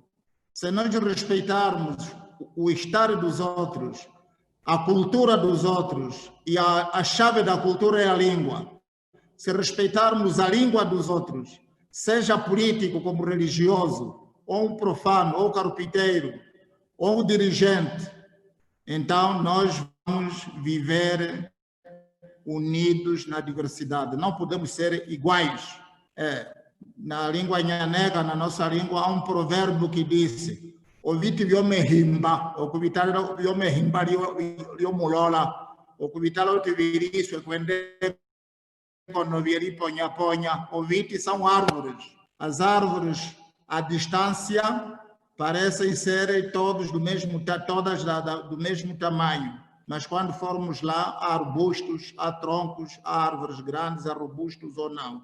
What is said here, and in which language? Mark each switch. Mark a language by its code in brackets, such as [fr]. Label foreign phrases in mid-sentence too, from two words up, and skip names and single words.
[pt] Se nós respeitarmos o estar dos outros, a cultura dos outros, e a chave da cultura é a língua, se respeitarmos a língua dos outros, seja político como religioso, ou um profano, ou carpinteiro, ou um dirigente, então nós vamos viver unidos na diversidade. Não podemos ser iguais. Na língua nhanega, na nossa língua, há um provérbio que diz: [nyk] "Oviti viome himba, o kubitalo viome himba lio mulola, o kubitalo tiviriso e quende quando vieri ponha ponha". [pt] Oviti são árvores. As árvores à distância parecem ser todas do mesmo tamanho, mas quando formos lá, há arbustos, há troncos, há árvores grandes, há robustos ou não.